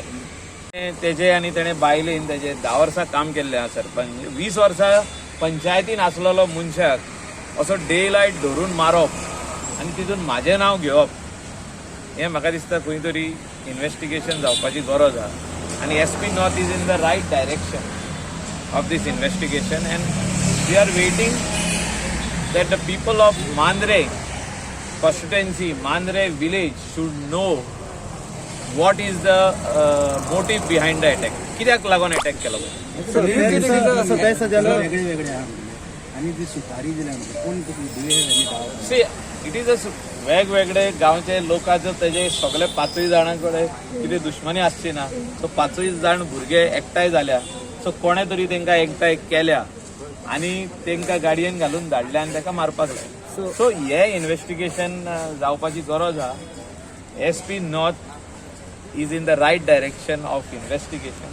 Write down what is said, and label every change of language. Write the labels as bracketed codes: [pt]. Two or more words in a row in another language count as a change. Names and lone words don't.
[kok] तेजे आनी तेणें बायलेन तेजे 10 वर्सां काम केल्लें आहा सरपंच. 20 वर्सां पंचायतीन आसलेलो मनशाक असो [en] day light [kok] धरून मारप आनी तितून म्हाजें नांव घेवप, हें म्हाका दिसता खंय तरी इन्व्हेस्टिगेशन जावपाची गरज आहा. [en] आनी SP North is in the right direction of this investigation, and we are waiting that the people of Mandre constituency, Mandre village should know what is the motive behind the attack. [kok] कित्याक लागून अटॅक केलो. [en] See, it is a [kok] वेगवेगळे गांवचे लोकांचो तेजे सगळे 5 जाणां कडेन कितें दुश्मनी आसची ना. सो 5 जाण भुरगे एकठांय जाल्या. सो कोणे तरी तांकां एकठांय केल्या आनी तांकां गाडयेन घालून धाडल्या आनी ताका मारपाक लागले. सो हे इन्व्हेस्टिगेशन जावपाची गरज आहा. [en] SP North is in the right direction of investigation.